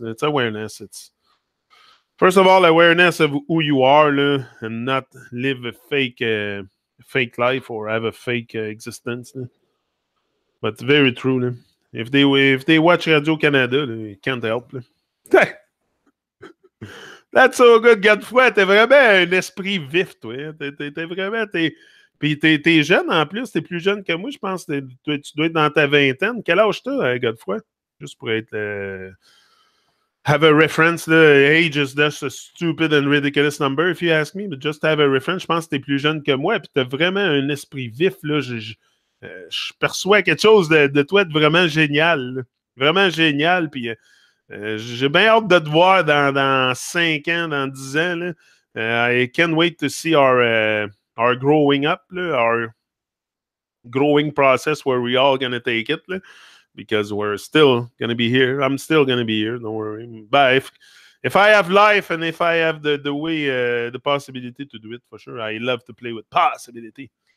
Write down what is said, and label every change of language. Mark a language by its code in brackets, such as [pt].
[en] It's first of all awareness of who you are, and not live a fake life or have a fake existence. But very true. If they watch Radio Canada, they can't help. That's so good, Godefroy. [fr] T'es vraiment un esprit vif, toi. T'es vraiment... Puis t'es jeune en plus. T'es plus jeune que moi, je pense. Tu dois être dans ta vingtaine. Quel âge t'as, Godefroy? Juste pour être... [en] have a reference. Age is just a stupid and ridiculous number, if you ask me. But just have a reference. [fr] Je pense que t'es plus jeune que moi. Puis t'as vraiment un esprit vif, là. Je perçois quelque chose de toi de vraiment génial. Là. Vraiment génial. Puis j'ai bien hâte de te voir dans 5 ans, dans 10 ans. Là. [en] I can't wait to see our growing up, là, our growing process where we all gonna take it. Là, because we're still gonna be here. I'm still gonna be here. Don't worry. But if I have life and if I have the way, the possibility to do it, for sure, I love to play with possibility.